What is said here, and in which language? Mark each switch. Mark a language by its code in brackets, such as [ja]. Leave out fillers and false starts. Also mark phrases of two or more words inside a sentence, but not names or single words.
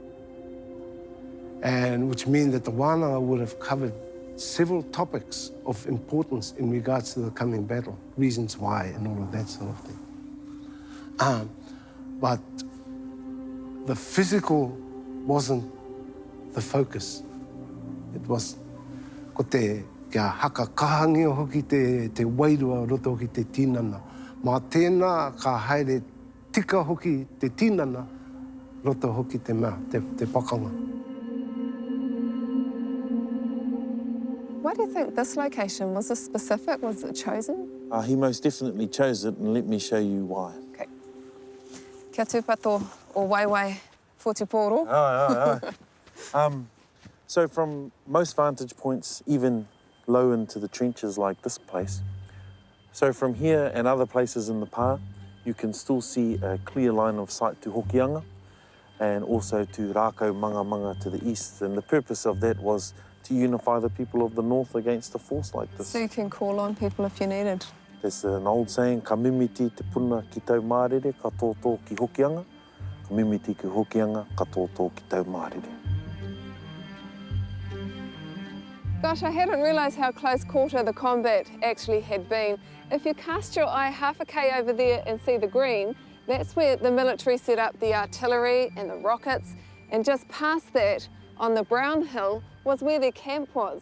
[en] And which means that the wānanga would have covered several topics of importance in regards to the coming battle, reasons why and all of that sort of thing. But the physical wasn't the focus. It was [mi] ko kia haka kahangi hoki te wairua roto hoki te tinana. Mā tēnā ka haere tika hoki te tinana roto hoki te mea, te pakanga. [en] Why do you think this location, was this specific, was it chosen? He most definitely chose it, and let me show you why. Okay. [mi] Kia tūpato o waiwai Whotiporo. [en] So from most vantage points, even low into the trenches like this place, so from here and other places in the pā, you can still see a clear line of sight to Hokianga and also to Rākau Manga to the east. And the purpose of that was to unify the people of the north against a force like this. So you can call on people if you needed. There's an old saying, [mi] ka mimiti te puna ki tau mārere, ka tōtō ki Hokianga, ka mimiti ki Hokianga, ka tōtō ki tau mārere. [en] Gosh, I hadn't realised how close quarter the combat actually had been. If you cast your eye half a K over there and see the green, that's where the military set up the artillery and the rockets, and just past that, on the brown hill, was where their camp was.